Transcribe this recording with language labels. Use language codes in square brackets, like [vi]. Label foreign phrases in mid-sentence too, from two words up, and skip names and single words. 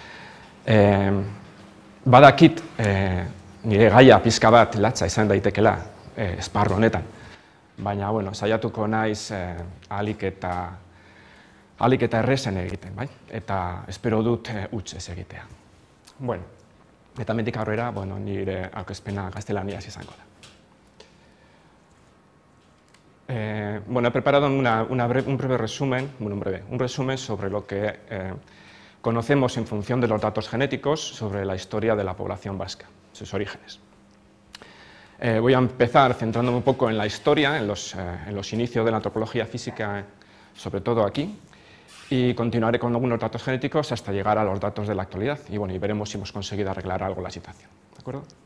[eu] Badakit nire gaia pizka bat latza izan daitekela esparru honetan, baina bueno, saiatuko naiz ahalik eta errezen egiten, bai? Eta espero dut huts ez egitea. Bueno, eta hemendik aurrera, bueno, nire aurkezpena gaztelaniaz izango da. Bueno, [es] he preparado un breve resumen, un resumen sobre lo que conocemos en función de los datos genéticos sobre la historia de la población vasca, sus orígenes. Voy a empezar centrándome un poco en la historia, en los inicios de la antropología física, sobre todo aquí, y continuaré con algunos datos genéticos hasta llegar a los datos de la actualidad, y bueno, y veremos si hemos conseguido arreglar algo la situación, ¿de acuerdo?